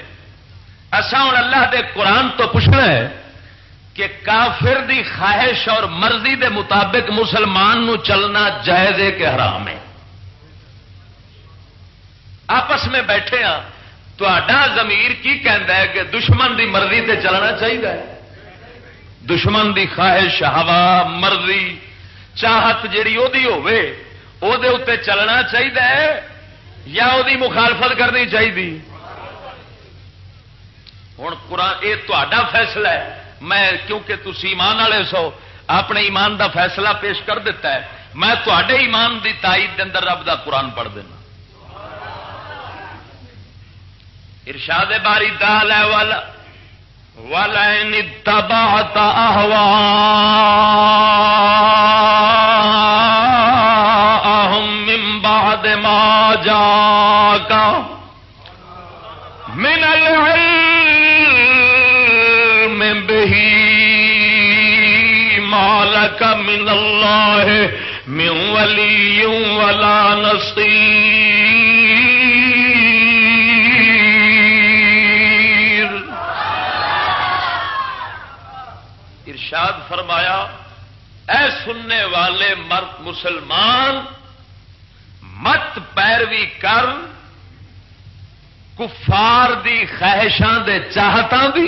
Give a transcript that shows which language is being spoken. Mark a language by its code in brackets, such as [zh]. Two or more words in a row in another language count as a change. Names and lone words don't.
[pa] اساں ہوں اللہ دے قرآن تو پوچھنا ہے کہ کافر دی خواہش اور مرضی دے مطابق مسلمان نو چلنا جائز ہے کہ حرام ہے؟ آپس میں بیٹھے ہاں، تہاڈا ضمیر کی کہندا ہے کہ دشمن دی مرضی تے چلنا چاہیے؟ دشمن دی خواہش، ہوا، مرضی، چاہت جیڑی او دی ہوے او دے اوتے چلنا چاہیے یا او دی مخالفت کرنی چاہیے؟ ہوں قرآن یہ تا فیصلہ ہے، میں کیونکہ تسی ایمان والے سو اپنے ایمان دا فیصلہ پیش کر دیتا ہے، میں تے ایمان دی تائید دے اندر رب دا قرآن پڑھ دینا۔ ارشاد باری تعالی والا [ar] وَلَئِنِ اتَّبَعْتَ أَهْوَاءَهُم مِّن بَعْدِ مَا جَاءَكَ مِنَ الْعِلْمِ بِهِ مَا لَكَ مِنَ اللَّهِ مِن وَلِيٍّ وَلَا نَصِيرٍ۔ [pa] ارشاد فرمایا، اے سننے والے مرد مسلمان مت پیروی کر کفار دی خواہشاں دے چاہتاں دی۔